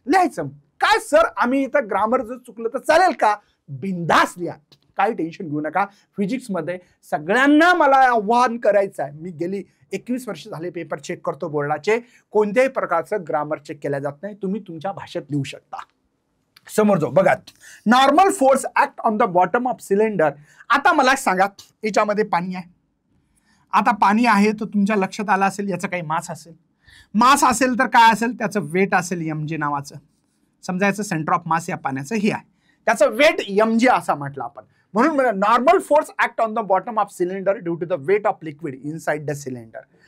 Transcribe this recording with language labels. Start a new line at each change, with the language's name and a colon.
Marathi: लिहायचं काय सर? आम्ही इथं ग्रामर जर चुकलं तर चालेल का? बिंदास लिहा, काही टेन्शन घेऊ नका. फिजिक्समध्ये सगळ्यांना मला आव्हान करायचं आहे. मी गेली 21 वर्ष झाले पेपर चेक करतो बोर्डाचे, कोणत्याही प्रकारचं ग्रामर चेक केलं जात नाही. तुम्ही तुमच्या भाषेत लिहू शकता. समोर जाऊ.
English: बघा, normal force act on the bottom of cylinder.
Marathi: आता मला सांगा, याच्यामध्ये पाणी आहे. आता पाणी आहे तर तुमच्या लक्षात आलं असेल याचं काही मास असेल. मास असेल तर काय असेल? त्याचं वेट असेल mg नावाचं. समजायचं सेंटर ऑफ मास या पाण्याचं हे आहे, त्याचं वेट mg असा म्हटलं आपण.
English: म्हणून normal force act on the bottom of cylinder due to the weight of liquid inside the cylinder.